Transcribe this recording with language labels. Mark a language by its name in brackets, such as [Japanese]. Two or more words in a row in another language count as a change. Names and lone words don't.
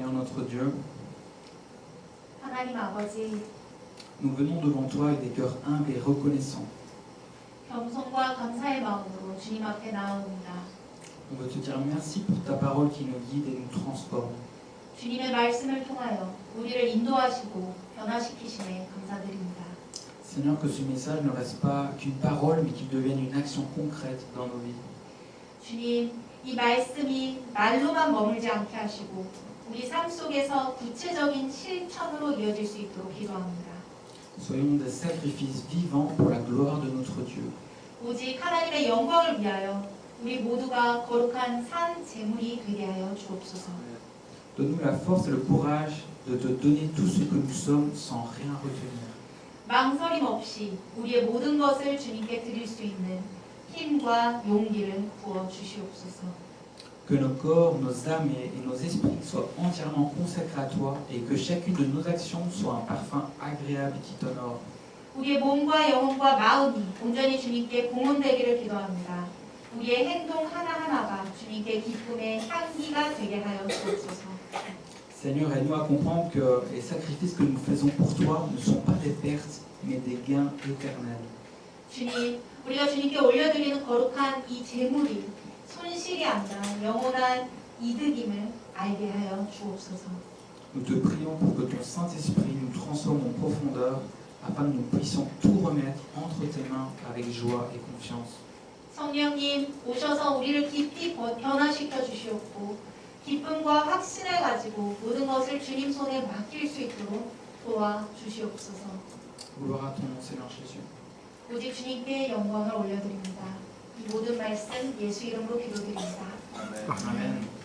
[French] notre Dieu, [Korean] 하나님 아버지, [French] nous venons devant toi avec des cœurs humbles et reconnaissants. [Korean] 겸손과 감사의 마음으로 주님 앞에 나아옵니다. [French] On veut te dire merci pour ta parole qui nous guide et nous transforme. [Korean] 주님의 말씀을 통하여 우리를 인도하시고 변화시키심에 감사드립니다. [French] Seigneur, que ce message ne reste pas qu'une parole, mais qu'il devienne une action concrète dans nos vies. [Korean] 주님, 이 말씀이 말로만 머물지 않게 하시고 우리 삶 속에서 구체적인 실천으로 이어질 수 있도록 기도합니다. [French] Soyons des sacrifices vivants pour la gloire de notre Dieu. [Korean] 오직 하나님의 영광을 위하여 우리 모두가 거룩한 산 제물이 되게 하여 주옵소서. [French] Donne-nous la force et le courage de te donner tout ce que nous sommes sans rien retenir. [Korean] 망설임 없이 우리의 모든 것을 주님께 드릴 수 있는 힘과 용기를 부어 주시옵소서. [French] Que nos corps, nos âmes et nos esprits soient entièrement consacrés à toi et que chacune de nos actions soit un parfum agréable qui t'honore. [Korean] 우리의 몸과 영혼과 마음이 온전히 주님께 봉헌되기를 기도합니다. 우리의 행동 하나하나가 주님께 기쁨의 향기가 되게 하여 주옵소서. [French] Seigneur, aide-nous à comprendre que les sacrifices que nous faisons pour toi ne sont pas des pertes, mais des gains éternels. [Korean] 주님, 우리가 주님께 올려드리는 거룩한 이 제물이 손실이 아니라 영원한 이득임을 알게 하여 주옵소서. [French] Nous te prions pour que ton Saint-Esprit nous transforme en profondeur afin que nous puissions tout remettre entre tes mains avec joie et confiance. [Korean] 성령님 오셔서 우리를 깊이 변화시켜 주시옵고 기쁨과 확신을 가지고 모든 것을 주님 손에 맡길 수 있도록 도와 주시옵소서. [French] Gloire à ton nom, Seigneur Jésus. [Korean] 오직 주님께 영광을 올려드립니다. 이 모든 말씀 예수 이름으로 기도드립니다. [French] Amen.